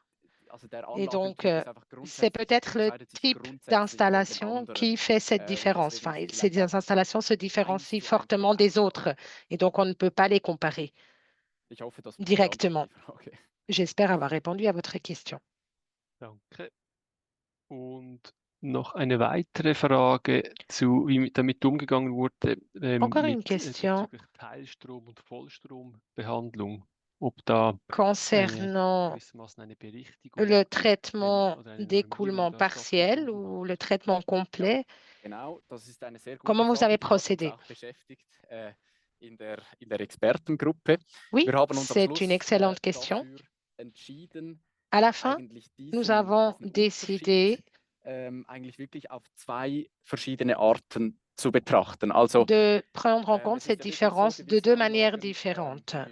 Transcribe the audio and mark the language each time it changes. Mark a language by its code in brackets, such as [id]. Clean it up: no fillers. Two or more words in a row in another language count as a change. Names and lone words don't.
[fr] Et donc, c'est peut-être le type d'installation qui fait cette différence. Enfin, ces installations se différencient fortement des autres et donc on ne peut pas les comparer directement. J'espère avoir répondu à votre question. [de] Danke. Und noch eine weitere Frage zu, wie damit umgegangen wurde [fr] Encore une [de] mit [fr] question [de] bezüglich Teilstrom- und Vollstrombehandlung. Ob da [fr] concernant [de] gewissermaßen eine Berichtigung [fr] le traitement [de] oder eine [fr] d'écoulement [de] Normierung da [fr] partiel [de] stattgefunden [fr] ou [de] hat. [fr] le traitement complet. Comment vous avez procédé? Oui, c'est une excellente question. À la fin, nous avons décidé de prendre en compte cette différence de deux manières différentes.